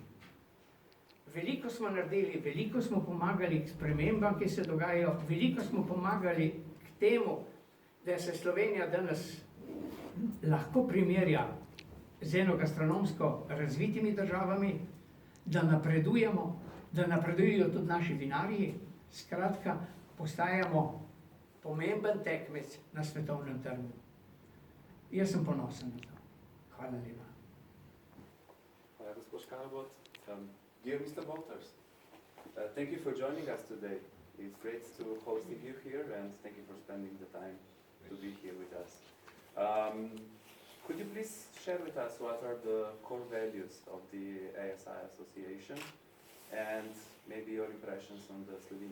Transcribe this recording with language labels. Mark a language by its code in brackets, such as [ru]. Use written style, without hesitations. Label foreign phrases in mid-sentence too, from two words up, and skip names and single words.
[sl] Veliko smo naredili, veliko smo pomagali k spremembam, ki se dogajajo, veliko smo pomagali k temu, da se Slovenija danes lahko primerja z enogastronomsko razvitimi državami, da napredujemo, da napredujejo tudi naši vinarji, skratka, postajamo pomemben tekmec na svetovnem trgu. Jaz sem ponosen na to. Hvala lepa. Hvala, gospod Škalbot. [en] Dear Mr. Wolters, thank you for joining us today. It's great to hosting you here and thank you for spending the time to be here with us. Could you please share with us what are the core values of the ASI Association and maybe your impressions on the Slovenian